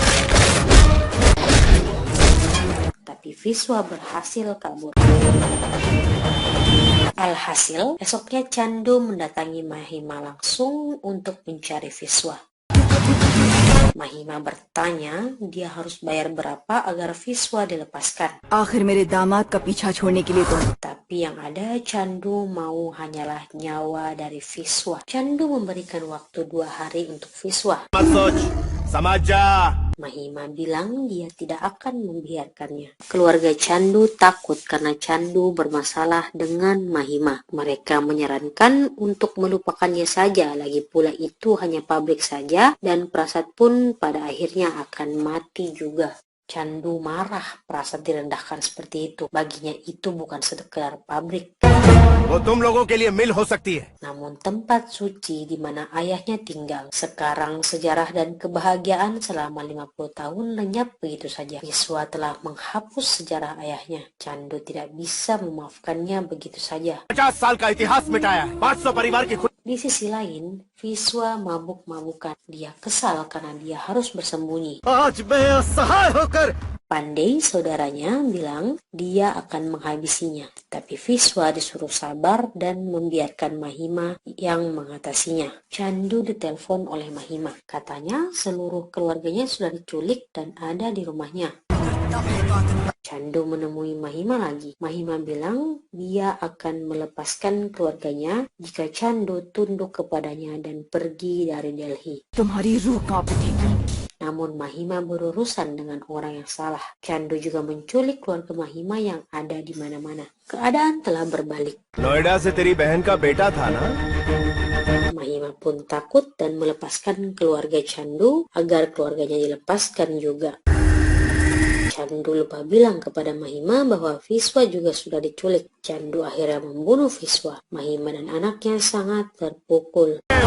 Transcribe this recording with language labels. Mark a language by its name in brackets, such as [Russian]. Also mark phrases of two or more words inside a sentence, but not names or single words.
[Indonesian] Tapi Viswa berhasil kabur. Alhasil, esoknya Chandu mendatangi Mahima langsung untuk mencari Viswa. Mahima bertanya dia harus bayar berapa agar Viswa dilepaskan. [Hindi] आखिर मेरे दामाद का पीछा छोड़ने के लिए तुम [Indonesian] Tapi yang ada Chandu mau hanyalah nyawa dari Viswa. Chandu memberikan waktu 2 hari untuk Viswa. [Hindi] मत सोच, समझ जा। [Indonesian] Mahima bilang dia tidak akan membiarkannya. Keluarga Chandu takut karena Chandu bermasalah dengan Mahima. Mereka menyarankan untuk melupakannya saja, lagi pula itu hanya pabrik saja dan Prasad pun pada akhirnya akan mati juga. Chandu marah Prasad direndahkan seperti itu. Baginya itu bukan sekedar pabrik. [Hindi] वो तुम लोगों के लिए मिल हो सकती है। [Indonesian] Namun tempat suci di mana ayahnya tinggal. Sekarang sejarah dan kebahagiaan selama 50 tahun lenyap begitu saja. Viswa telah menghapus sejarah ayahnya. Chandu tidak bisa memaafkannya begitu saja. [Hindi] 50 साल का इतिहास मिटाया है। 500 परिवार की [Indonesian] Di sisi lain, Viswa mabuk-mabukan. Dia kesal karena dia harus bersembunyi. [Hindi] आज मैं असहाय होकर [Indonesian] Pandey, saudaranya, bilang dia akan menghabisinya. Tapi Viswa disuruh sabar dan membiarkan Mahima yang mengatasinya. Chandu ditelepon oleh Mahima. Katanya seluruh keluarganya sudah diculik dan ada di rumahnya. Chandu menemui Mahima lagi. Mahima bilang dia akan melepaskan keluarganya jika Chandu tunduk kepadanya dan pergi dari Delhi. [Hindi] तुम्हारी रूह कांप उठेगी। [Indonesian] Namun Mahima berurusan dengan orang yang salah. Chandu juga menculik keluarga Mahima yang ada di mana-mana. Keadaan telah berbalik. [Hindi] नोएडा से तेरी बहन का बेटा था ना? [Indonesian] Mahima pun takut dan melepaskan keluarga Chandu agar keluarganya dilepaskan juga. Chandu lupa bilang kepada Mahima bahwa Viswa juga sudah diculik. Chandu akhirnya membunuh Viswa. Mahima dan anaknya sangat terpukul.